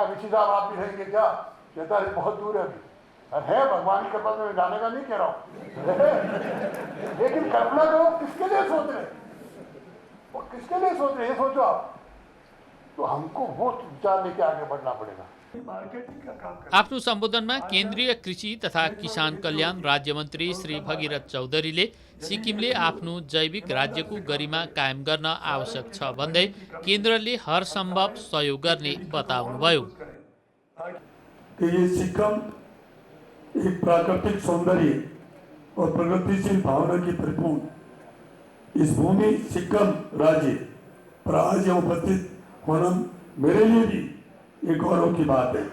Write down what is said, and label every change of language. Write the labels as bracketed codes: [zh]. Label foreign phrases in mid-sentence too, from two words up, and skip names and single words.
[hi] ऋषि साहब आप भी रहेंगे क्या? 47 बहुत दूर है अभी, है भगवान की कृपा से, मैं जाने का नहीं कह रहा हूं लेकिन कल्पना करो किसके लिए सोच रहे, और किसके लिए सोच रहे, ये सोचो आप। तो हमको वो विचार लेके आगे बढ़ना पड़ेगा। मार्केटिंग का काम [ne] आफ्नो सम्बोधनमा केन्द्रीय कृषि तथा किसान कल्याण राज्यमन्त्री श्री भगीरथ चौधरीले सिक्किमले आफ्नो जैविक राज्यको गरिमा कायम गर्न आवश्यक छ भन्दै केन्द्रले हर सम्भव सहयोग गर्ने बताउनुभयो। [hi] ये सिक्किम एक प्राकृतिक सौंदर्य और प्रगतिशील भावना की परिपूर्ण इस भूमि सिक्किम राज्य पर आज यहाँ उपस्थित होना मेरे लिए भी एक गौरव की बात है।